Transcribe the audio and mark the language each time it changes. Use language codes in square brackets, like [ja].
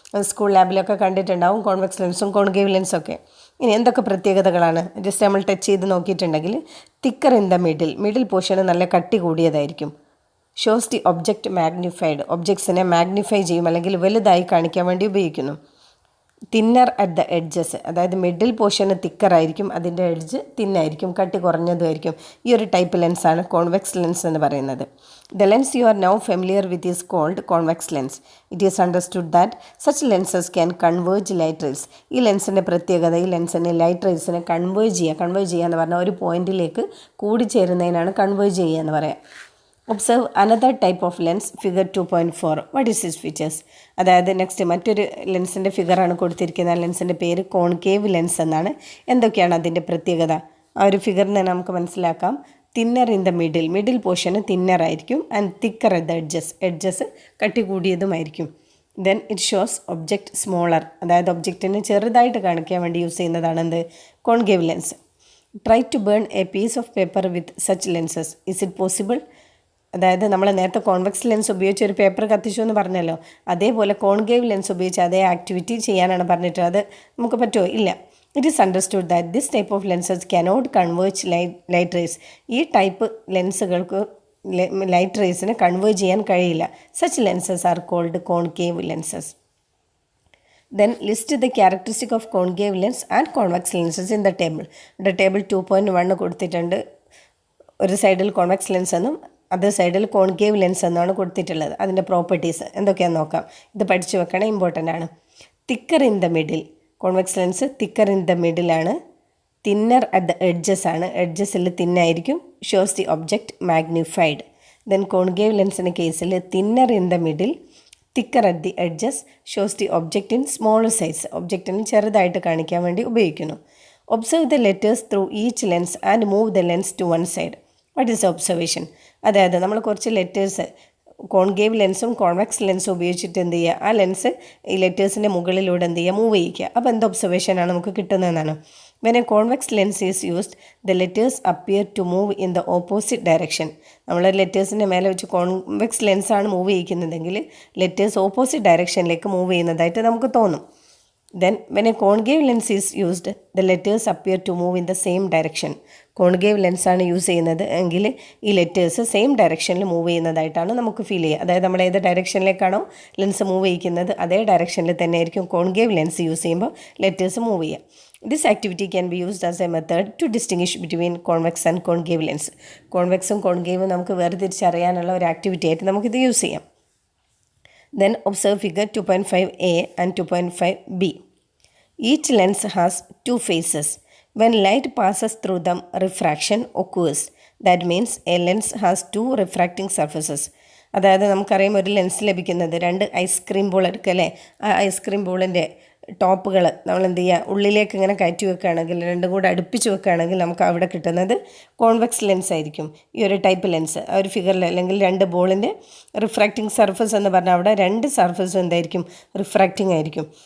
[ml] School ലാബിലൊക്കെ കണ്ടിട്ടുണ്ടാവും convex ലെൻസും concave ലെൻസും ഒക്കെ. ഇനി എന്തൊക്കെ പ്രത്യേകതകളാണ് ജസ്റ്റ് നമ്മൾ ടച്ച് ചെയ്ത് നോക്കിയിട്ടുണ്ടെങ്കിൽ, [en] thicker in the middle [ml] പോർഷന് നല്ല കട്ടി കൂടിയതായിരിക്കും. [en] Shows the object magnified. [ml] ഒബ്ജക്ട്സിനെ magnify ചെയ്യും, അല്ലെങ്കിൽ വലുതായി കാണിക്കാൻ വേണ്ടി ഉപയോഗിക്കുന്നു. [en] thinner at the edges, [ml] അതായത് മിഡിൽ പോർഷന് തിക്കറായിരിക്കും, അതിൻ്റെ എഡ്ജ് തിന്നായിരിക്കും, കട്ടി കുറഞ്ഞതുമായിരിക്കും. ഈ ഒരു ടൈപ്പ് ലെൻസാണ് കോൺവെക്സ് ലെൻസ് എന്ന് പറയുന്നത്. [en] The lens you are now familiar with is called convex lens. It is understood that such lenses can converge light rays. [ml] ഈ ലെൻസിൻ്റെ പ്രത്യേകത ഈ ലെൻസിന് ലൈറ്റ് റേസിനെ കൺവേർജ് ചെയ്യുക എന്ന് പറഞ്ഞാൽ ഒരു പോയിന്റിലേക്ക് കൂടിച്ചേരുന്നതിനാണ് കൺവേർജ് ചെയ്യുക എന്ന് പറയാം. [en] Observe another type of lens figure 2.4. What is his features? [ml] അതായത് നെക്സ്റ്റ് മറ്റൊരു ലെൻസിൻ്റെ ഫിഗറാണ് കൊടുത്തിരിക്കുന്നത്. ആ ലെൻസിൻ്റെ പേര് കോൺകേവ് ലെൻസ് എന്നാണ്. എന്തൊക്കെയാണ് അതിൻ്റെ പ്രത്യേകത? ആ ഒരു ഫിഗറിൽ നിന്ന് നമുക്ക് മനസ്സിലാക്കാം. [en] thinner in the middle പോർഷന് thinner [ml] ആയിരിക്കും [en] and thicker at the edges [ml] കട്ടി കൂടിയതുമായിരിക്കും. [en] then it shows object smaller, [ml] അതായത് ഒബ്ജക്റ്റിനെ ചെറുതായിട്ട് കാണിക്കാൻ വേണ്ടി യൂസ് ചെയ്യുന്നതാണ് എന്ത്? Concave lens. [en] Try to burn a piece of paper with such lenses. Is it possible? [ml] അതായത് നമ്മൾ നേരത്തെ കോൺവെക്സ് ലെൻസ് ഉപയോഗിച്ച് ഒരു പേപ്പർ കത്തിച്ചു എന്ന് പറഞ്ഞല്ലോ, അതേപോലെ കോൺകേവ് ലെൻസ് ഉപയോഗിച്ച് അതേ ആക്ടിവിറ്റി ചെയ്യാനാണ് പറഞ്ഞിട്ട്. അത് നമുക്ക് പറ്റുമോ? ഇല്ല. [en] It is understood that this type of lenses cannot converge light rays. [ml] ഈ ടൈപ്പ് ലെൻസുകൾക്ക് ലൈറ്റ് റേസിനെ കൺവേർജ് ചെയ്യാൻ കഴിയില്ല. [en] Such lenses are called concave lenses. Then list the characteristic of concave lens and convex lenses in the table. [ml] ഇവിടെ table 2.1 കൊടുത്തിട്ടുണ്ട്. ഒരു സൈഡിൽ convex lens എന്നും അതേ സൈഡിൽ കോൺകേവ് ലെൻസ് എന്നാണ് കൊടുത്തിട്ടുള്ളത്. അതിൻ്റെ പ്രോപ്പർട്ടീസ് എന്തൊക്കെയാണെന്ന് നോക്കാം. ഇത് പഠിച്ചു വെക്കണം, ഇമ്പോർട്ടൻ്റ് ആണ്. [en] Thicker in the middle, convex lens thicker in the മിഡിലാണ്. Thinner at the edges ആണ്, [ml] എഡ്ജസിൽ തിന്നായിരിക്കും. [en] Shows the object magnified. Then [ml] concave ലെൻസിൻ്റെ കേസിൽ [en] thinner in the middle, thicker at the edges, shows the object in smaller size, [ml] ഒബ്ജക്റ്റിന് ചെറുതായിട്ട് കാണിക്കാൻ വേണ്ടി ഉപയോഗിക്കുന്നു. [en] Observe the letters through each lens and move the lens to one side. What is observation? [ml] അതായത് നമ്മൾ കുറച്ച് letters concave ലെൻസും convex ലെൻസും ഉപയോഗിച്ചിട്ട് എന്ത് ചെയ്യുക, ആ ലെൻസ് ഈ ലെറ്റേഴ്സിൻ്റെ മുകളിലൂടെ എന്ത് ചെയ്യുക, മൂവ് ചെയ്യിക്കുക. അപ്പോൾ എന്ത് ഒബ്സർവേഷനാണ് നമുക്ക് കിട്ടുന്നതെന്നാണ്. [en] When a convex lens is used the letters appear to move in the opposite direction. [ml] നമ്മൾ ലെറ്റേഴ്സിൻ്റെ മേലെ വെച്ച് convex ലെൻസാണ് move ചെയ്യിക്കുന്നതെങ്കിൽ letters opposite ഡയറക്ഷനിലേക്ക് move ചെയ്യുന്നതായിട്ട് നമുക്ക് തോന്നും. [en] Then when a concave lens is used, the letters appear to move in the same direction. [ml] Concave ലെൻസാണ് use ചെയ്യുന്നത് എങ്കിൽ ഈ letters same ഡയറക്ഷനിൽ മൂവ് ചെയ്യുന്നതായിട്ടാണ് നമുക്ക് ഫീൽ ചെയ്യുക. അതായത് നമ്മൾ ഏത് ഡയറക്ഷനിലേക്കാണോ ലെൻസ് മൂവ് ചെയ്യിക്കുന്നത് അതേ ഡയറക്ഷനിൽ തന്നെ ആയിരിക്കും കോൺകേവ് ലെൻസ് യൂസ് ചെയ്യുമ്പോൾ ലെറ്റേഴ്സ് മൂവ് ചെയ്യുക. [en] This activity can be used as a method to distinguish between convex and concave lens. [ml] കോൺവെക്സും കോൺകേവും നമുക്ക് വേർതിരിച്ചറിയാനുള്ള ഒരു ആക്ടിവിറ്റി ആയിട്ട് നമുക്കിത് യൂസ് ചെയ്യാം. [en] Then observe figure 2.5a and 2.5b. Each lens has two faces. When light passes through them, refraction occurs. That means a lens has two refracting surfaces. [ml] അതായത് നമുക്കറിയാം ഒരു lens ലഭിക്കുന്നത് രണ്ട് ഐസ്ക്രീം ബോൾ എടുക്കുക അല്ലേ, ആ ഐസ്ക്രീം ബോളിൻ്റെ ടോപ്പുകൾ നമ്മൾ എന്ത് ചെയ്യുക, ഉള്ളിലേക്ക് ഇങ്ങനെ കയറ്റി വെക്കുകയാണെങ്കിൽ രണ്ടും കൂടെ അടുപ്പിച്ച് വെക്കുകയാണെങ്കിൽ നമുക്ക് അവിടെ കിട്ടുന്നത് കോൺവെക്സ് ലെൻസ് ആയിരിക്കും. ഈ ഒരു ടൈപ്പ് ലെൻസ് ആ ഒരു ഫിഗറിൽ അല്ലെങ്കിൽ രണ്ട് ബോളിൻ്റെ റിഫ്രാക്റ്റിംഗ് സർഫസ് എന്ന് പറഞ്ഞാൽ അവിടെ രണ്ട് സർഫസും എന്തായിരിക്കും, റിഫ്രാക്റ്റിംഗ് ആയിരിക്കും.